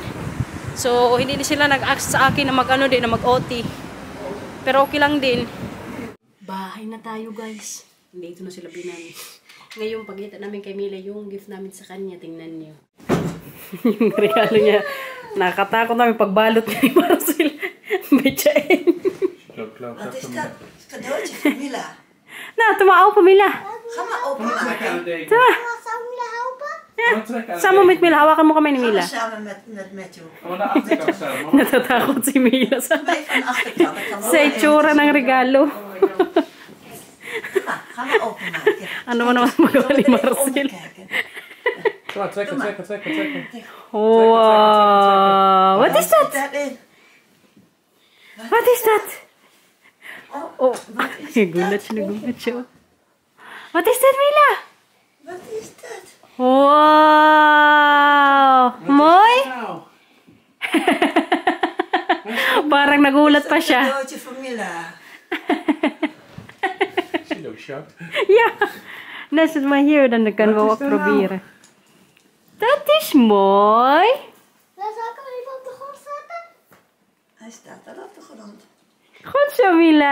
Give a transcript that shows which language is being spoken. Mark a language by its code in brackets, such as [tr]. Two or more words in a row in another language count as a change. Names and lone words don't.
[tl] So, hindi sila nag-ask sa akin na mag-OT. Pero okay lang din. Bahay na tayo guys. Dito na sila Byanan. Ngayon, pagkita namin kay Mila, yung gift namin sa kanya, tingnan niyo. Yung regalo niya. Nakatakot namin pagbalot ni Marcel. Betsain. [nl] Wat is dat? Cadeautje voor Mila. [tl] Nou, tumaaw pa Mila. [nl] Ga maar openmaken. [tl] Tuma. [nl] Zou ik me helpen? Ja. Sama met Mila. [tl] Hawakan mo kamay ni [nl] Ga Mila. maar samen met Matthew. Gaan we naar de achterkant staan, man. [tl] Natatakot si Mila sa [nl] Wij van de achterkant. Dat kan wel [tl] sa itsura ng regalo. [nl] Ga maar openmaken. [tl] Ano mo naman magawa ni Marcel? [nl] Kom maar, trekken. Wow. Wat is dat? Daarin. Wat is dat? Oh. [tl] Nagulat siya. [nl] Wat is dat, Mila? Wat is dat? Wow. Mooi? Nou, [tl] Parang nagulat pa siya. [nl] Cadeautje voor Mila. zie je ook, Jacques? Ja. Nou, zet maar hier, dan kunnen we ook proberen. Dat is mooi. Dan zal ik hem even op de grond zetten. Hij staat daar op de grond. Goed zo, Mila.